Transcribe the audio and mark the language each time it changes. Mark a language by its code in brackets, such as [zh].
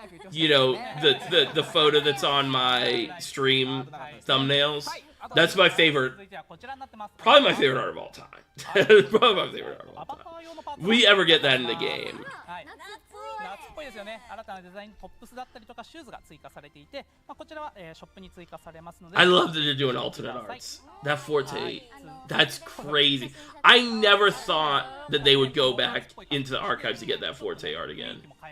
[en] you know, the photo that's on my stream thumbnails. That's my favorite. Probably my favorite art of all time. Probably my favorite art of all time. If we ever get that in the game. [ja] 夏っぽいですよね。新たなデザイントップスだったりとかシューズが追加されていて、まあこちらはショップに追加されますので。 [en] I love that they're doing alternate arts. That Forte, that's crazy. I never thought that they would go back into the archives to get that Forte art again.